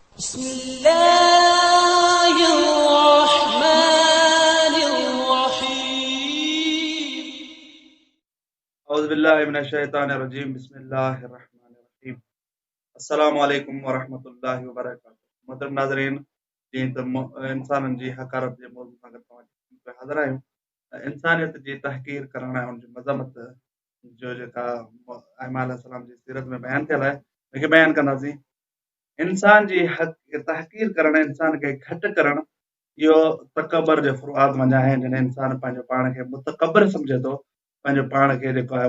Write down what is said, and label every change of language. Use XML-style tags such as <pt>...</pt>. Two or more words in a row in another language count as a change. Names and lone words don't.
<ar>بسم الله الرحمن الرحيم. أعوذ بالله من الشيطان الرجيم بسم الله الرحمن الرحيم السلام عليكم ورحمة الله وبركاته</ar> <sd>محترم नाज़रीन जीअं त इंसाननि जी हक़ारत जे मौज़ूअ सां गॾु तव्हां हाज़िर आहियूं इंसानियत जी तहक़ीर करण ऐं उनजी मज़मत जो जेका आइमा अलैहिस्सलाम जी सीरत में बयानु थियल आहे उनखे बयानु कंदासीं इंसान जी तहक़ीर करणु इंसान खे घटि करणु इहो तकबर जो फुरुआत वञा आहे जॾहिं इंसान पंहिंजो पाण खे मुतकबर सम्झे थो पंहिंजो पाण खे जेको आहे</sd>